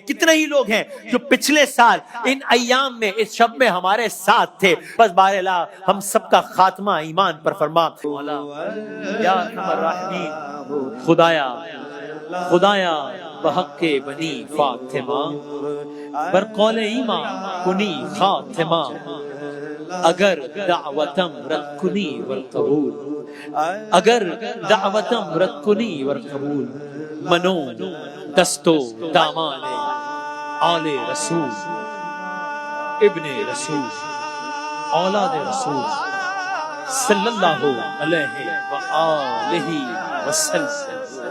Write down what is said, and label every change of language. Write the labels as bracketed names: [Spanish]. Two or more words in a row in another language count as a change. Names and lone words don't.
[Urdu] کتنے ہی لوگ ہیں جو پچھلے سال ان ایام میں، اس شب میں ہمارے ساتھ تھے۔ بس باراللہ ہم سب کا خاتمہ ایمان پر فرما۔ [Arabic] یا ارحم الراحمین، [Persian] خدایا بحق بنی فاطمہ، بر قول ایمان کنی خاتمہ، اگر دعوتم رد کنی والقبول، اگر دعوتم رد کنی والقبول، منو دستو دامان آل رسول، ابن رسول، اولاد رسول [Arabic] صلی اللہ علیہ وآلہ وسلم۔